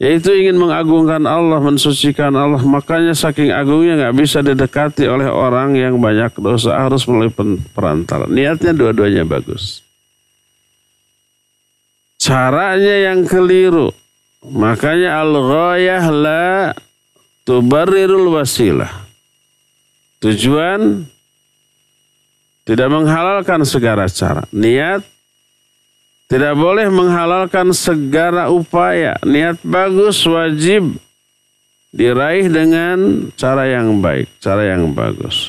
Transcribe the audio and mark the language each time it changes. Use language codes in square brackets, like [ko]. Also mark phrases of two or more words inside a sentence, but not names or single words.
[id] yaitu ingin mengagungkan Allah, mensucikan Allah. Makanya saking agungnya nggak bisa didekati oleh orang yang banyak dosa, harus melalui perantara. Niatnya dua-duanya bagus. Caranya yang keliru. [ar] Makanya الغاية لا تبرر الوسيلة. [id] Tujuan tidak menghalalkan segala cara. Niat tidak boleh menghalalkan segala upaya. Niat bagus wajib diraih dengan cara yang baik, cara yang bagus.